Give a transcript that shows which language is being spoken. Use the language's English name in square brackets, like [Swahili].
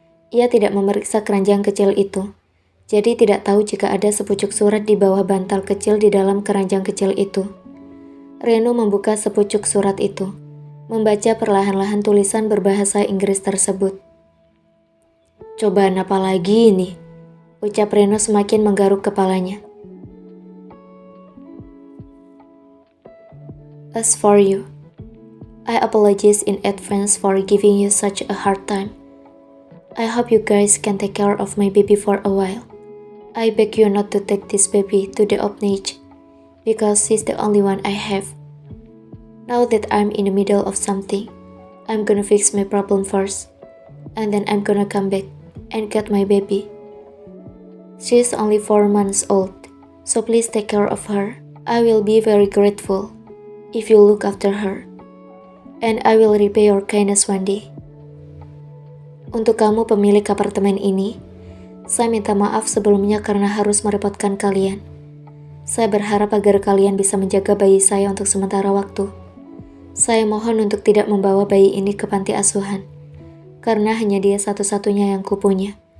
[Indonesian] Ia tidak memeriksa keranjang kecil itu, jadi tidak tahu jika ada sepucuk surat di bawah bantal kecil di dalam keranjang kecil itu. Reno membuka sepucuk surat itu, membaca perlahan-lahan tulisan berbahasa Inggris tersebut. "Cobaan apa lagi ini?" ucap Reno semakin menggaruk kepalanya. [English] "As for you, I apologize in advance for giving you such a hard time. I hope you guys can take care of my baby for a while. I beg you not to take this baby to the orphanage, because she's the only one I have. Now that I'm in the middle of something, I'm gonna fix my problem first, and then I'm gonna come back and get my baby. She's only 4 months old, so please take care of her. I will be very grateful if you look after her, and I will repay your kindness one day. [Indonesian] Untuk kamu pemilik apartemen ini, saya minta maaf sebelumnya karena harus merepotkan kalian. Saya berharap agar kalian bisa menjaga bayi saya untuk sementara waktu. Saya mohon untuk tidak membawa bayi ini ke panti asuhan, karena hanya dia satu-satunya yang kupunya.